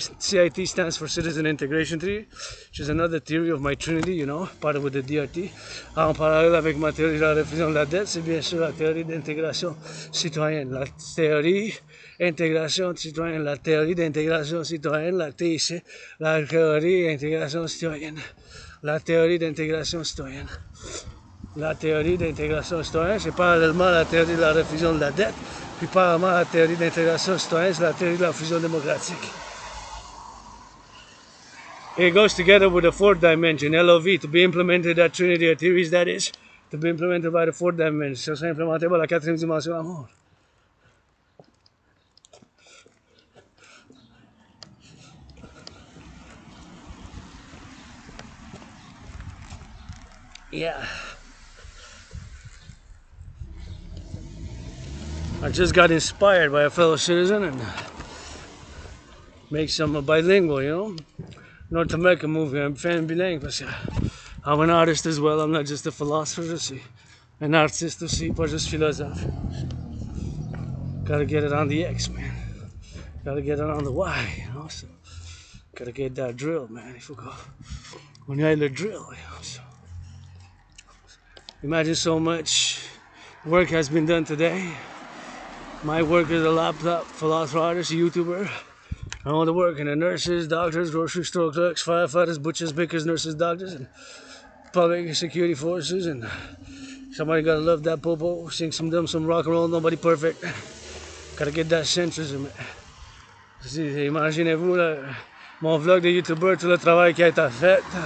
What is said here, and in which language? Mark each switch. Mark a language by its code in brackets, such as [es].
[en] CIT stands for Citizen Integration Theory, which is another theory of my Trinity, you know, part of the DRT. [fr] En parallèle avec ma théorie de la réfusion de la dette, c'est bien sûr la théorie d'intégration citoyenne. La théorie d'intégration citoyenne, la théorie d'intégration citoyenne, la TIC, la théorie d'intégration citoyenne. La théorie d'intégration citoyenne. La théorie d'intégration citoyenne, c'est parallèlement à la théorie de la réfusion de la dette. Puis parallèlement à la théorie d'intégration citoyenne, c'est la théorie de la fusion démocratique. [en] It goes together with the fourth dimension, LOV, to be implemented, that trinity of theories, that is, to be implemented by the fourth dimension. [fr] Ça serait implémenté par la quatrième dimension amour. [en] Yeah. I just got inspired by a fellow citizen and make some bilingual, you know? North American movie. I'm [fr] fan bilingue parce que [en] I'm an artist as well. I'm not just a philosopher, [fr] je suis un artiste aussi, pas juste philosophe. [en] Gotta get it on the X, man. Gotta get it on the Y, you know? So, gotta get that drill, man. [fr] Il faut qu'on y aille le drill, [en] you know? So, imagine so much work has been done today. My work as a laptop philosopher artist, YouTuber. I want to work in the nurses, doctors, grocery store clerks, firefighters, butchers, bakers, nurses, doctors, and public security forces. And somebody gotta love that popo, sing some rock and roll, nobody perfect. Gotta get that centrism. [fr] Imaginez-vous mon vlog de YouTuber, tout le travail qui a été fait.